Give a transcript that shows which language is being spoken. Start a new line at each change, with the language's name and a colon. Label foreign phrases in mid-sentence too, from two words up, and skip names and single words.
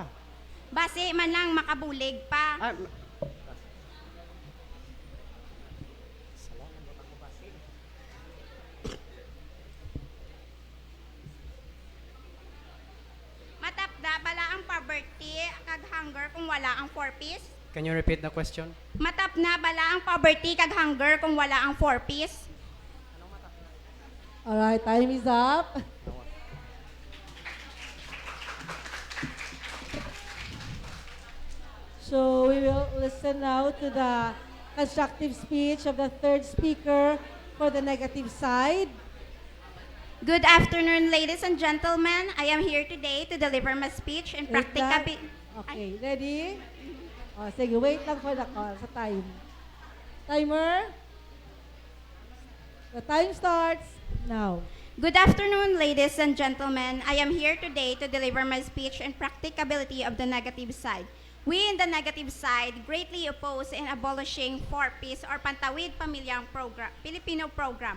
Hiligaynon: Base man lang makabulig pa. Ah, Matapda bala ang poverty kag hunger kung wala ang 4-piece?
English: can you repeat the question?
Hiligaynon: Matap na bala ang poverty kag hunger kung wala ang 4-piece?
English: Alright, time is up. So we will listen now to the constructive speech of the third speaker for the negative side. Good afternoon, ladies and gentlemen. I am here today to deliver my speech in
Hiligaynon: Wait lang.
English: practicability. Okay, ready?
Hiligaynon: O, sige,
English: wait lang for the call sa time. Timer? The time starts now. Good afternoon, ladies and gentlemen. I am here today to deliver my speech in practicability of the negative side. We in the negative side greatly oppose in abolishing 4Ps or Pantawid Pamilyang program, Filipino program.